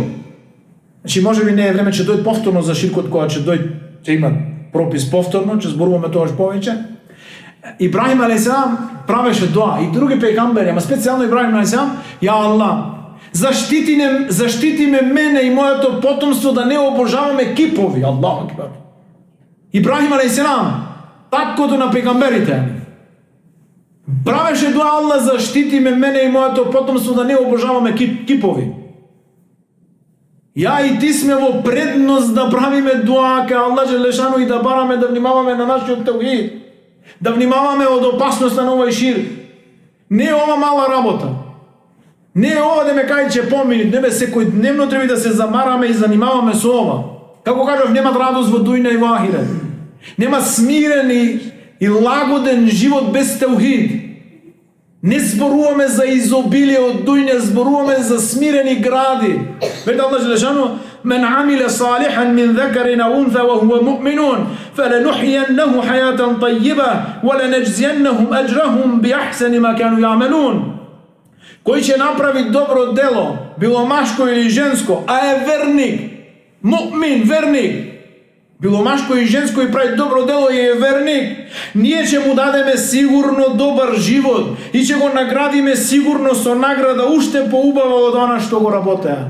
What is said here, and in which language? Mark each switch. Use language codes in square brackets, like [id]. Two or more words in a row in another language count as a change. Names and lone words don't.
[mk] Значи, може би не е време, ќе дојде повторно за ширкот, кога ќе има пропис повторно, ќе зборуваме тоа повеќе. Ибрахим алейхиссалам правеше дуа, и други пејгамбери, ама специјално Ибрахим алейхиссалам: [ar] يا الله, [mk] заштити ме мене и моето потомство да не обожаваме кипови. [ar] الله أكبر. [mk] Ибрахим алейхиссалам, таткото на пејгамберите, правеше дуа: Аллах, заштити ме мене и моето потомство да не обожаваме кипови. Ја и ти сме во предност да правиме дуа кај Аллах джелешану и да бараме да внимаваме на нашиот таухид, да внимаваме од опасноста на овој ширк. Не е ова мала работа. Не е ова да ме кај че помини, не бе, секој дневно треба да се замараме и занимаваме со ова. Како кажав, нема радост во дујна и во ахирет. Нема смирен и лагоден живот без таухид. Не зборуваме за изобилие од дујна, зборуваме за смирени гради. Вели Аллах джелешану: [ar] "من عمل صالحا من ذكر أو أنثى وهو مؤمن فلنحيينه حياة طيبة ولنجزينهم أجرهم بأحسن ما كانوا يعملون." [mk] Кој ќе направи добро дело, било машко или женско, а е верник, муъмин, верник, било машко и женско и прави добро дело и е верник, ние ќе му дадеме сигурно добар живот и ќе го наградиме сигурно со награда уште поубава од она што го работеа.